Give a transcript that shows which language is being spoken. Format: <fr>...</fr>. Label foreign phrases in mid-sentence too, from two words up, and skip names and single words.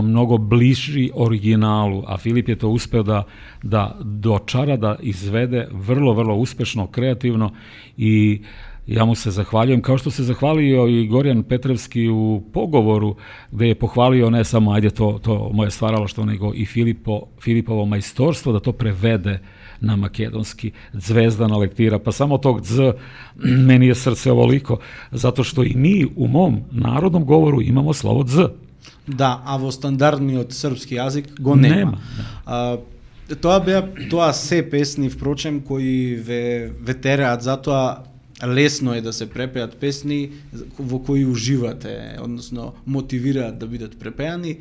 <sr>mnogo bliži originalu, a Filip je to uspeo da dočara, da izvede vrlo, vrlo uspešno, kreativno, i ja mu se zahvaljujem, kao što se zahvalio i Gorjan Petrevski u pogovoru, gde je pohvalio ne samo, ajde to moje stvaralaštvo, nego i Filipovo majstorstvo da to prevede na makedonski, zvezdana lektira, pa samo tog z, meni je srce ovoliko, zato što i mi u mom narodnom govoru imamo slovo z.</sr> <mk>Да, а во стандардниот српски јазик го нема. Тоа се песни, впрочем, кои ве тераат, затоа лесно е да се препеат песни во кои уживате, односно мотивираат да бидат препеани.</mk>